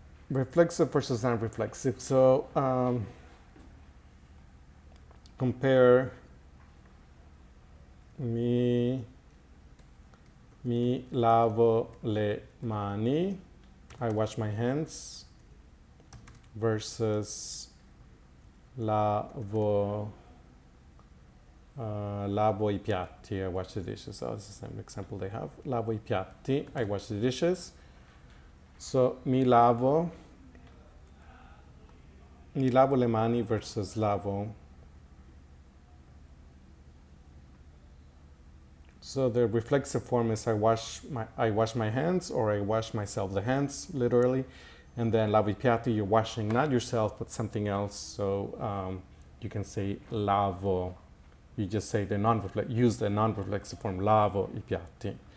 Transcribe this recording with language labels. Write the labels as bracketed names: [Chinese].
[English] Reflexive versus non-reflexive. So compare [Italian] mi lavo le mani, [English] I wash my hands, versus [Italian] lavo i piatti, [English] I wash the dishes. Oh, this is the same example they have. [Italian] Lavo i piatti, [English] I wash the dishes. So [Italian] mi lavo le mani [English] versus lavo. So the reflexive form is I wash my hands, or I wash myself the hands, literally. And then [Italian] lavo i piatti, [English] you're washing not yourself but something else. So you can say lavo. You just say use the non-reflexive form, [Italian] lavo i piatti.